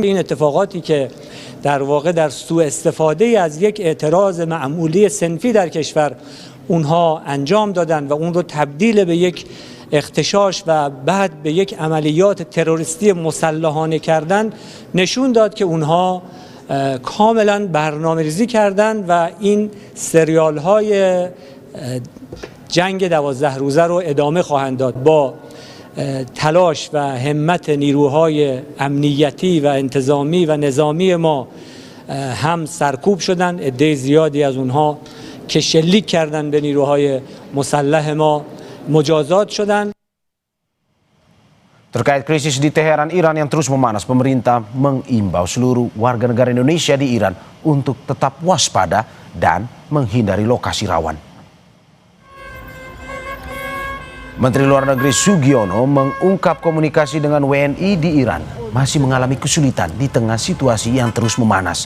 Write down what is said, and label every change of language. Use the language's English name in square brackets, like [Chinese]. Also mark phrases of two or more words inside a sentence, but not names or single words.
[Persian] این اتفاقاتی که در واقع در سوء استفاده از یک اعتراض معمولی صنفی در کشور اونها انجام دادن و اون رو تبدیل به یک اغتشاش و بعد به یک عملیات تروریستی مسلحانه کردن نشون داد که اونها کاملا برنامه‌ریزی کردن و این سریال های جنگ 12 روزه رو ادامه خواهند داد. با تلاش و همت نیروهای امنیتی و انتظامی و نظامی ما هم سرکوب شدن، عده زیادی از اونها که شلیک کردن به نیروهای مسلح ما مجازات شدن. [Indonesian] Terkait krisis di Teheran, Iran yang terus memanas, pemerintah mengimbau seluruh warga negara Indonesia di Iran untuk tetap waspada dan menghindari lokasi rawan. Menteri Luar Negeri Sugiono mengungkap komunikasi dengan WNI di Iran masih mengalami kesulitan di tengah situasi yang terus memanas.